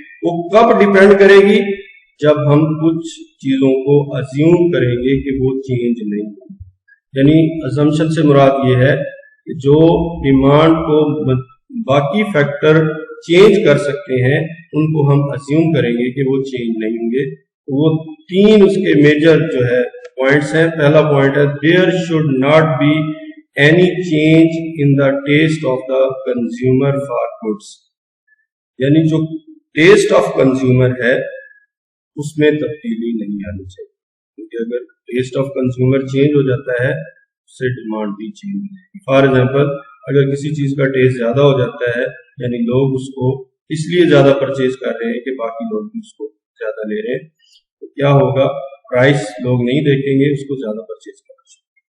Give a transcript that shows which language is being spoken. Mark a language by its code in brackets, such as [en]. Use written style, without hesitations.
[ur] وہ کب ڈیپینڈ کرے گی, جب ہم کچھ چیزوں کو ازیوم کریں گے کہ وہ چینج نہیں ہوگی. یعنی ازمپشن سے مراد یہ ہے کہ جو ڈیمانڈ کو باقی فیکٹر چینج کر سکتے ہیں ان کو ہم ازیوم کریں گے کہ وہ چینج نہیں ہوں گے. وہ تین اس کے میجر جو ہے پوائنٹس ہیں. پہلا پوائنٹ ہے [en] there should not be any change in the taste of the consumer for goods. [ur] یعنی جو [en] test of consumer [ur] ہے اس میں تبدیلی نہیں آنی چاہیے, کیونکہ اگر ٹیسٹ آف کنزیومر چینج ہو جاتا ہے اس سے ڈیمانڈ بھی چینج ہو جائے گی. [en] for example [ur] اگر کسی چیز کا ٹیسٹ زیادہ ہو جاتا ہے, یعنی لوگ اس کو اس لیے زیادہ پرچیز کر رہے ہیں کہ باقی لوگ بھی اس کو زیادہ لے رہے ہیں, تو کیا ہوگا, پرائس لوگ نہیں دیکھیں گے, اس کو زیادہ پرچیز کرنا چاہیے.